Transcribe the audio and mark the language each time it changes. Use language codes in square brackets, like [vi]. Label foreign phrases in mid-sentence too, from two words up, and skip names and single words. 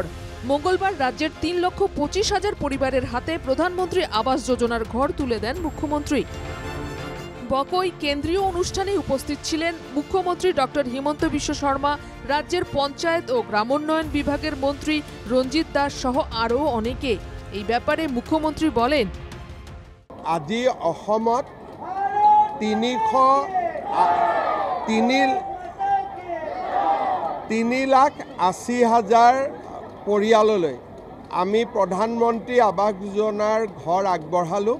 [bn] মঙ্গলবার রাজ্যের 3,25,000 পরিবারের হাতে প্রধানমন্ত্রী আবাস যোজনার ঘর তুলে দেন মুখ্যমন্ত্রী। বকই কেন্দ্রীয় অনুষ্ঠানে উপস্থিত ছিলেন মুখ্যমন্ত্রী ডক্টর হিমন্ত বিশ্ব শর্মা, রাজ্যের পঞ্চায়েত ও গ্রামোন্নয়ন বিভাগের মন্ত্রী রঞ্জিত দাস সহ আরও অনেকে। এই ব্যাপারে মুখ্যমন্ত্রী বলেন, [as] আজি অসমত 3,80,000 পৰিয়াললৈ আমি প্ৰধানমন্ত্ৰী আৱাস যোজনাৰ ঘৰ আগবঢ়ালোঁ।